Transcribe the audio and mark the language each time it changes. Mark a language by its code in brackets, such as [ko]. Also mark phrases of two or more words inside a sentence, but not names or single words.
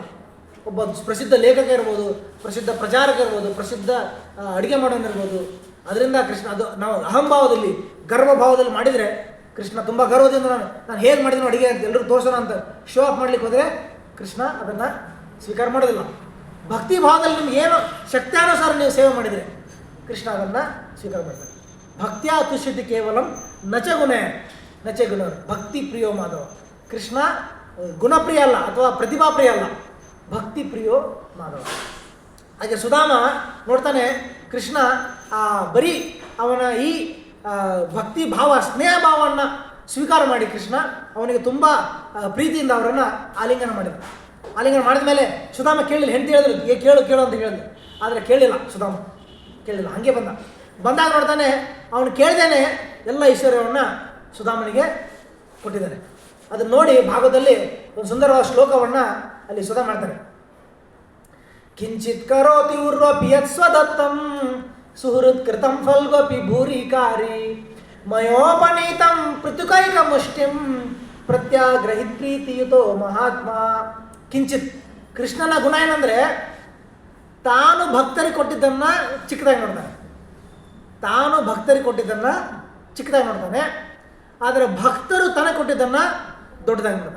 [kn] ಒಬ್ಬ ಪ್ರಸಿದ್ಧ ಲೇಖಕ ಇರ್ಬೋದು, ಪ್ರಸಿದ್ಧ ಪ್ರಚಾರಕ ಇರ್ಬೋದು, ಪ್ರಸಿದ್ಧ ಅಡುಗೆ ಮಾಡೋನಿರ್ಬೋದು, ಅದರಿಂದ ಕೃಷ್ಣ ಅದು ನಾವು ಅಹಂಭಾವದಲ್ಲಿ ಗರ್ವಭಾವದಲ್ಲಿ ಮಾಡಿದರೆ ಕೃಷ್ಣ ತುಂಬ ಗರ್ವದಿಂದ ನಾನು ಹೇಗೆ ಮಾಡಿದ್ರು ಅಡುಗೆ ಅಂತ ಎಲ್ಲರೂ ತೋರಿಸೋಣ ಅಂತ [en] show off [kn] ಮಾಡ್ಲಿಕ್ಕೆ ಹೋದರೆ ಕೃಷ್ಣ ಅದನ್ನು ಸ್ವೀಕಾರ ಮಾಡೋದಿಲ್ಲ. ಭಕ್ತಿ ಭಾವದಲ್ಲಿ ನಿಮ್ಗೆ ಏನು ಶಕ್ತ್ಯಾನುಸಾರ ನೀವು ಸೇವೆ ಮಾಡಿದರೆ ಕೃಷ್ಣ ಅದನ್ನು ಸ್ವೀಕಾರ ಮಾಡ್ತಾರೆ. [sa] ಭಕ್ತಿಯ ತುಷ್ಯತಿ ಕೇವಲಂ ನಚ ಗುಣ ಭಕ್ತಿ ಪ್ರಿಯೋ ಮಾಧವ. [kn] ಕೃಷ್ಣ ಗುಣಪ್ರಿಯ ಅಲ್ಲ ಅಥವಾ ಪ್ರತಿಭಾಪ್ರಿಯ ಅಲ್ಲ, [sa] ಭಕ್ತಿ ಪ್ರಿಯೋ ಮಾಧವ. [kn] ಹಾಗೆ ಸುಧಾಮ ನೋಡ್ತಾನೆ ಕೃಷ್ಣ ಬರೀ ಅವನ ಈ ಭಕ್ತಿ ಭಾವ ಸ್ನೇಹ ಭಾವವನ್ನು ಸ್ವೀಕಾರ ಮಾಡಿ ಕೃಷ್ಣ ಅವನಿಗೆ ತುಂಬ ಪ್ರೀತಿಯಿಂದ ಅವರನ್ನು ಆಲಿಂಗನ ಮಾಡಿದ. ಆಲಿಂಗನ ಮಾಡಿದ ಮೇಲೆ ಸುಧಾಮ ಕೇಳಿಲ್ಲ, ಹೆಂಡತಿ ಹೇಳಿದ್ರು ಕೇಳು ಅಂತ ಹೇಳಿದ್ರು, ಆದರೆ ಕೇಳಿಲ್ಲ, ಸುಧಾಮ ಕೇಳಿಲ್ಲ, ಹಾಗೆ ಬಂದಾಗ ನೋಡ್ತಾನೆ ಅವನು ಕೇಳ್ದೇನೆ ಎಲ್ಲ ಐಶ್ವರ್ಯವನ್ನು ಸುಧಾಮನಿಗೆ ಕೊಟ್ಟಿದ್ದಾನೆ. ಅದನ್ನು ನೋಡಿ ಭಾಗದಲ್ಲಿ ಒಂದು ಸುಂದರವಾದ ಶ್ಲೋಕವನ್ನು ಅಲ್ಲಿ ಸುಧಾ ಮಾಡ್ತಾರೆ. [sa] ಕಿಂಚಿತ್ ಕರೋತಿ ಉರ್ವಪಿ ಯತ್ ಸ್ವದತ್ತಂ ಸುಹೃತ್ ಕೃತಂ ಫಲ್ಗೋಪಿ ಭೂರಿಕಾರಿ ಮಯೋಪನೀತಂ ಪೃಥುಕೈಕ ಮುಷ್ಟಿಂ ಪ್ರತ್ಯಾಗ್ರಹಿತ್ ಪ್ರೀತಿಯುತೋ ಮಹಾತ್ಮ. [kn] ಕಿಂಚಿತ್ ಕೃಷ್ಣನ ಗುಣ ಏನಂದರೆ ತಾನು ಭಕ್ತರಿಗೆ ಕೊಟ್ಟಿದ್ದನ್ನು ಚಿಕ್ಕದಾಗಿ ನೋಡ್ತಾನೆ, ತಾನು ಭಕ್ತರಿಗೆ ಕೊಟ್ಟಿದ್ದನ್ನು ಚಿಕ್ಕದಾಗಿ ನೋಡ್ತಾನೆ, ಆದರೆ ಭಕ್ತರು ತನಗೆ ಕೊಟ್ಟಿದ್ದನ್ನು ದೊಡ್ಡದಾಗಿ ನೋಡ್ತಾನೆ.